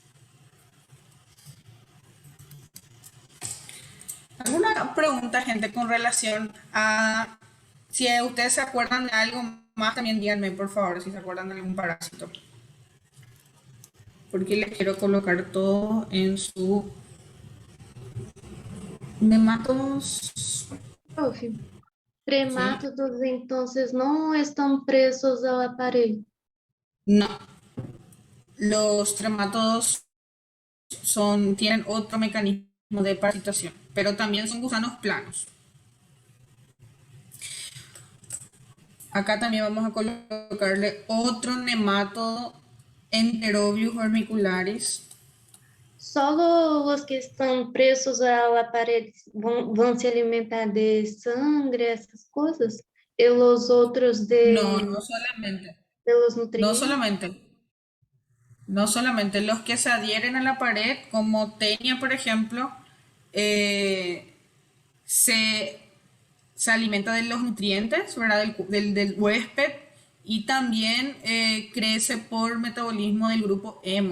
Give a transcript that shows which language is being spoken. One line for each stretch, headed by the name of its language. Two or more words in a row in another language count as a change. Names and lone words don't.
Spanish: ¿Alguna pregunta, gente, con relación a si ustedes se acuerdan de algo más? También díganme, por favor, si se acuerdan de algún parásito. Porque les quiero colocar todo en su nematodos. Prof, ¿Sí? tremátodos, entonces,
Portuguese: não estão presos ao aparelho.
Spanish: No, los tremátodos tienen otro mecanismo de parasitación, pero también son gusanos planos. Acá también vamos a colocarle otro nemátodo, Enterobius vermicularis.
Portuguese: Só os que estão presos ao aparelho vão se alimentar de sangue, essas coisas? E os outros
Spanish: No, no solamente, de los no
Portuguese: nutrientes?
Spanish: solamente, no solamente los que se adhieren a la pared, como tenia, por ejemplo, eh, se se alimenta de los nutrientes, ¿verdad? Del huésped y también crece por metabolismo del grupo hemo.